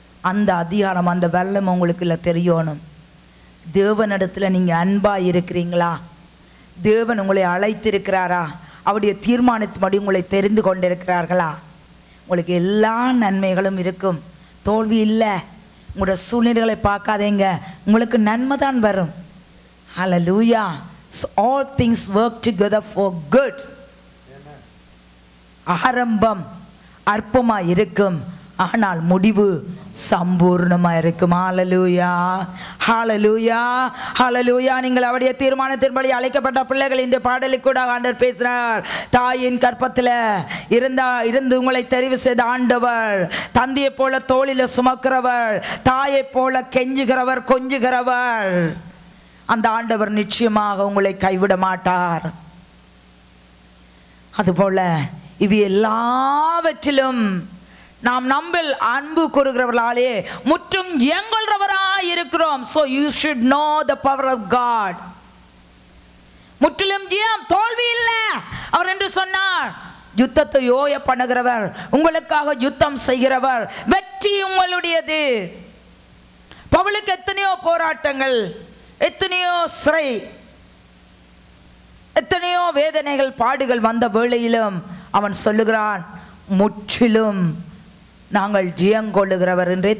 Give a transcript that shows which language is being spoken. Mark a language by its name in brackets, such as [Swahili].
[Tamil] அந்த அதிகாரம், அந்த வல்லமை உங்களுக்கு தெரியணும். தேவனிடத்தில் நீங்க அன்பா இருக்கிறீங்களா? தேவன் உங்களை அழைத்திருக்கிறாரா? அவருடைய தீர்மானத்தின்படி உங்களை தெரிந்து கொண்டிருக்கிறார்களா? உங்களுக்கு எல்லா நன்மைகளும் இருக்கும், தோல்வி இல்லை. உங்களோட சூழ்நிலைகளை பார்க்காதீங்க, உங்களுக்கு நன்மை தான் வரும். ஹalleluya. [English] So all things work together for good. [Tamil] ஆரம்பம் அற்பமா இருக்கும், ஆனால் முடிவு சம்பூர்ணமா இருக்கும். ஹalleluya, ஹalleluya, ஹalleluya. நீங்கள் அவருடைய தீர்மானத்தின்படி அழைக்கப்பட்ட பிள்ளைகள். இந்த பாடலுக்கு கூட ஆண்டவர் பேசுறார். தாயின் கற்பத்தில் இருந்து உங்களை தெரிவு செய்த ஆண்டவர், தந்தையை போல தோளில சுமக்கிறவர், தாயை போல கெஞ்சுகிறவர், கொஞ்சுகிறவர். அந்த ஆண்டவர் நிச்சயமாக உங்களை கைவிட மாட்டார். அதுபோல இவை எல்லாவற்றிலும் நாம் நம்பில் அன்பு கூறுகிறவர்களாலே முற்றும் இயங்குகிறவராய் இருக்கிறோம். [English] So you should know the power of God. [Tamil] முற்றிலும் ஜெயம், தோல்வி இல்லை அவர் என்று சொன்னார். யுத்தத்தை யோய பண்ணுகிறவர், உங்களுக்காக யுத்தம் செய்கிறவர், வெற்றி உங்களுடையது. பவுலுக்கு எத்தனையோ போராட்டங்கள், எத்தனையோ சிறை, எத்தனையோ வேதனைகள், பாடுகள் வந்த வேளையிலும் அவன் சொல்லுகிறான், முற்றிலும் நாங்கள் ஜெயங்கொள்ளுகிறவர் என்று.